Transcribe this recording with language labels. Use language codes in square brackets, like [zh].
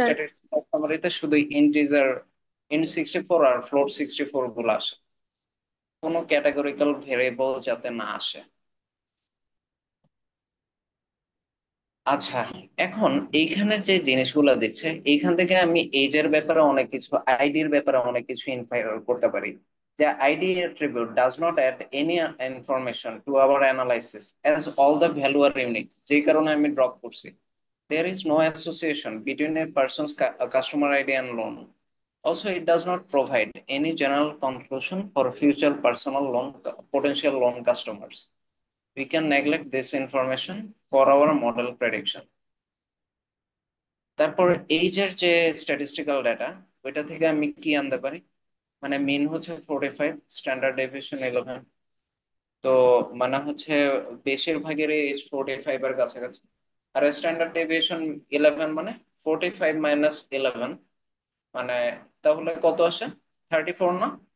[bn] Statistical সামারিতে শুধু integer int64 আর float64 গুলো আসে, কোনো ক্যাটাগরিক্যাল ভেরিয়েবল যাতে না আসে। আচ্ছা, এখন এইখানে যে জিনিসগুলো দিচ্ছে, এইখান থেকে আমি এজের ব্যাপারে অনেক কিছু, আইডির ব্যাপারে অনেক কিছু ইনফার করতে পারি। যে ID [en] attribute does not add any information to our analysis as all the value are unique, [bn] যেই কারণে আমি ড্রপ করছি। [en] There is no association between a person's customer ID and loan. Also, it does not provide any general conclusion for future personal loan potential loan customers. We can neglect this information for our model prediction. [bn] তারপর এইজের যে statistical data, ওইটা থেকে আমি কি আনতে পারি? মানে মিন হচ্ছে 45, স্ট্যান্ডার্ড ডেভিয়েশন 11। তো মানে হচ্ছে বেশিরভাগের এজ 45 এর কাছাকাছি। আর স্ট্যান্ডার্ড ডেভিয়েশন 11 মানে 45 মাইনাস 11, মানে তাহলে কত আসে? 34 না?